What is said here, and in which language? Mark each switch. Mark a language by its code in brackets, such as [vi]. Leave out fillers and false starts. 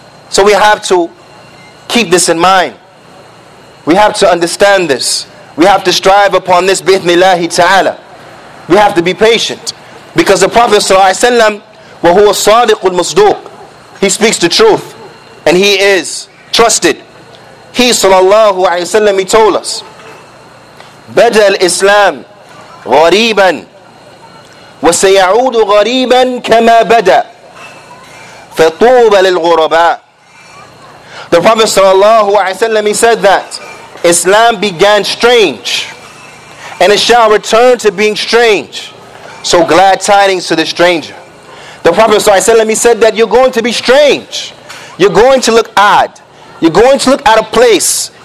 [en] So we have to keep this in mind. We have to understand this. We have to strive upon this bi'ithnillahi ta'ala. We have to be patient. Because the Prophet ﷺ, [ar] وَهُوَ الصَّادِقُ الْمُصْدُوقُ, [en] he speaks the truth, and he is trusted. He sallallahu alayhi wa sallam, he told us, [ar] بدأ الإسلام غريبا وسيعود غريبا كما بدأ فطوبى للغرباء. [en] The Prophet sallallahu alayhi wa sallam, he said that Islam began strange, and it shall return to being strange. So glad tidings to the stranger. The Prophet ﷺ, he said that you're going to be strange. You're going to look odd. You're going to look out of place.